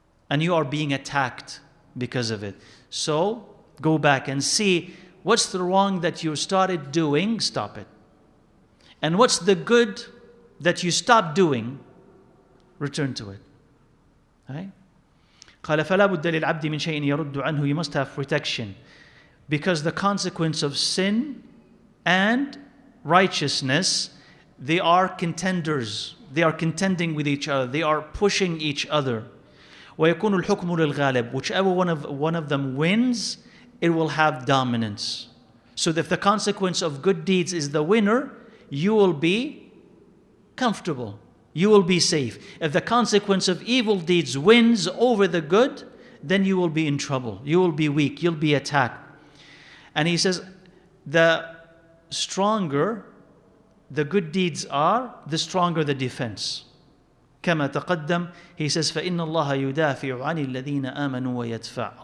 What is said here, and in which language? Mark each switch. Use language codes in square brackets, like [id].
[en] And you are being attacked because of it. So go back and see what's the wrong that you started doing, stop it. And what's the good that you stopped doing, return to it. Right? [ar] قال فلا بد للعبد من شيء يرد عنه. [en] You must have protection, because the consequence of sin and righteousness, they are contenders. They are contending with each other. They are pushing each other. [ar] ويكون الحكم للغالب. [en] Whichever one of them wins, it will have dominance. So if the consequence of good deeds is the winner, you will be comfortable. You will be safe. If the consequence of evil deeds wins over the good, then you will be in trouble. You will be weak. You'll be attacked. And he says, the stronger the good deeds are, the stronger the defense. [ar] كما تقدم, [en] he says, [ar] فإن الله يدافع عن الذين آمنوا ويدفع.